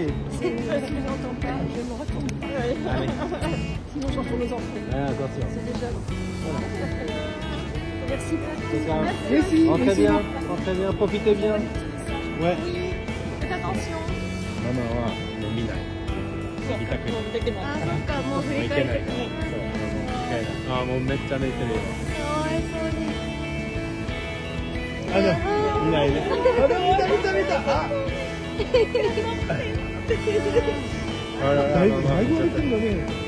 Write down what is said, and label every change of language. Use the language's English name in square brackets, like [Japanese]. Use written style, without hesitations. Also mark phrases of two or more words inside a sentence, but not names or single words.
[French] Si je n'entends pas, je me retourne pas. Allez. Sinon j'entends nos enfants. Attention. C'est déjà bon. Merci. Merci. Rentrez bien, profitez bien. Ouais. Faites attention. Maman, le mina. [Japanese] あ、そっか、もう振り返ってくる。あ、もうめっちゃ寝てるよ。かわいそうに。あの、見ないね。あ、見た。あ。あら、だいぶ歩いてんだね。